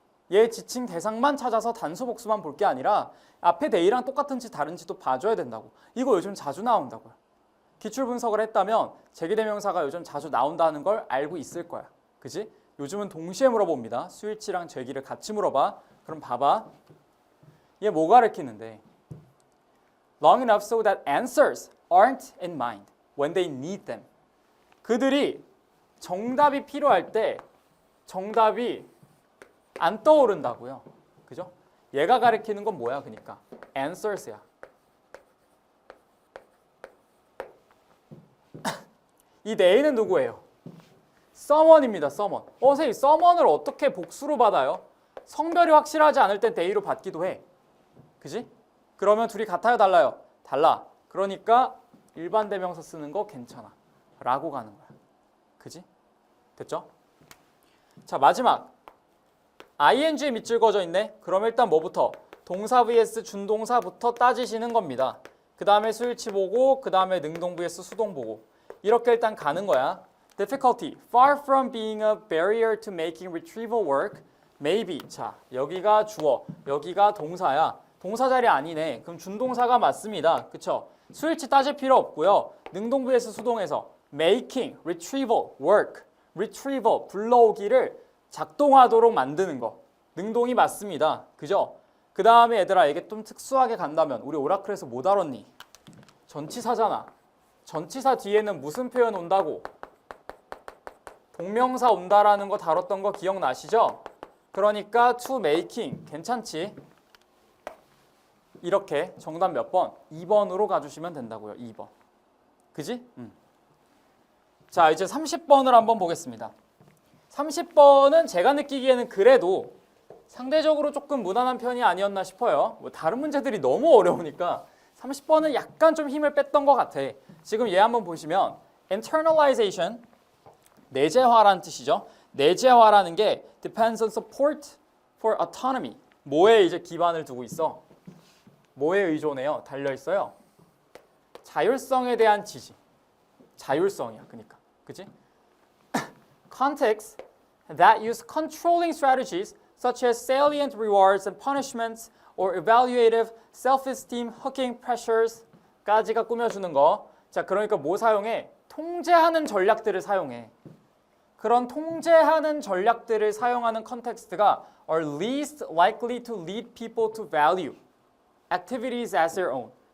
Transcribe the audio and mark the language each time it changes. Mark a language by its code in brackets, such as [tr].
[ko] 얘 지칭 대상만 찾아서 단수 복수만 볼 게 아니라 앞에 they랑 똑같은지 다른지도 봐줘야 된다고. 이거 요즘 자주 나온다고요. 기출 분석을 했다면 제기대명사가 요즘 자주 나온다는 걸 알고 있을 거야. 그지? 요즘은 동시에 물어봅니다. 스위치랑 제기를 같이 물어봐. 그럼 봐봐. 얘 뭐 가르치는데? [en] Long enough so that answers aren't in mind when they need them. [ko] 그들이 정답이 필요할 때 정답이 안 떠오른다고요. 그죠? 얘가 가리키는 건 뭐야? 그러니까 answers야. 이 they는 누구예요? someone입니다. [en] someone. [ko] 선생님, someone을 어떻게 복수로 받아요? 성별이 확실하지 않을 땐 they로 받기도 해. 그지? 그러면 둘이 같아요? 달라요? 달라. 그러니까 일반 대명사 쓰는 거 괜찮아. 라고 가는 거야. 그지? 됐죠? 자, 마지막. ing에 밑줄 그어져 있네. 그럼 일단 뭐부터? 동사 vs 준동사부터 따지시는 겁니다. 그 다음에 스위치 보고, 그 다음에 능동 vs 수동 보고. 이렇게 일단 가는 거야. Difficulty. [en] Far from being a barrier to making retrieval work. Maybe. [ko] 자, 여기가 주어, 여기가 동사야. 동사 자리 아니네. 그럼 준동사가 맞습니다. 그쵸? 스위치 따질 필요 없고요. 능동 vs 수동에서 making, retrieval, work. retrieval, 불러오기를 작동하도록 만드는 거. 능동이 맞습니다. 그죠? 그 다음에 얘들아, 이게 좀 특수하게 간다면 우리 오라클에서 뭐 다뤘니? 전치사잖아. 전치사 뒤에는 무슨 표현 온다고? 동명사 온다라는 거 다뤘던 거 기억나시죠? 그러니까 to making 괜찮지? 이렇게 정답 몇 번? 2번으로 가주시면 된다고요. 2번. 그지? 자, 이제 30번을 한번 보겠습니다. 30번은 제가 느끼기에는 그래도 상대적으로 조금 무난한 편이 아니었나 싶어요. 뭐 다른 문제들이 너무 어려우니까 30번은 약간 좀 힘을 뺐던 것 같아. 지금 얘 한번 보시면 internalization, 내재화라는 뜻이죠. 내재화라는 게 [en] depends on support for autonomy. [ko] 뭐에 이제 기반을 두고 있어? 뭐에 의존해요? 달려 있어요? 자율성에 대한 지지. 자율성이야. 그러니까. 그지? [en] Contexts that use controlling strategies such as salient rewards and punishments or evaluative self-esteem hooking pressures [ko] 까지가 꾸며주는 거. 자, 그러니까 뭐 사용해? 통제하는 전략들을 사용해. 그런 통제하는 전략들을 사용하는 컨텍스트가 [en] are least likely to lead people to value activities as their own.